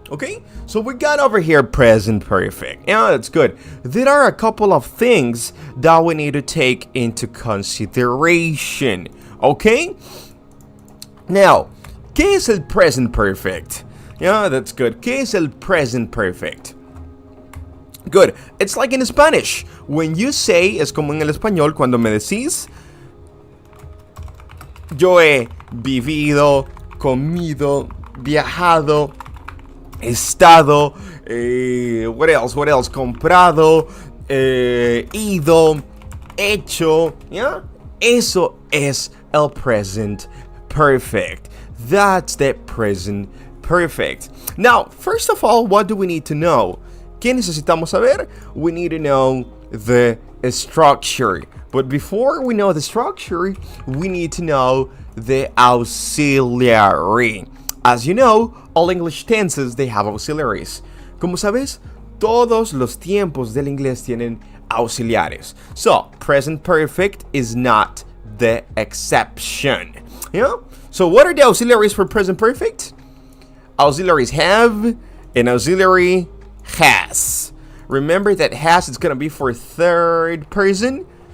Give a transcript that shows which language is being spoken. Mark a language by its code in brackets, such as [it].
[en] Okay, so we got over here present perfect. Yeah, that's good. There are a couple of things that we need to take into consideration. Okay, now, [es] ¿qué es el present perfect? [en] Yeah, that's good. [es] ¿Qué es el present perfect? [en] Good. It's like in Spanish. When you say, [es] es como en el español cuando me decís, yo he vivido, comido, viajado, estado, [en] what else, [es] comprado, ido, hecho, ¿ya? Eso es el present perfect. [en] That's the present perfect. Now, first of all, what do we need to know? [es] ¿Qué necesitamos saber? [en] We need to know the structure. But before we know the structure, we need to know the auxiliary. As you know, all English tenses, they have auxiliaries. [es] Como sabes, todos los tiempos del inglés tienen auxiliares. [en] So, present perfect is not the exception. Yeah? So, what are the auxiliaries for present perfect? Auxiliaries have and auxiliary has. Remember that has is going to be for third person.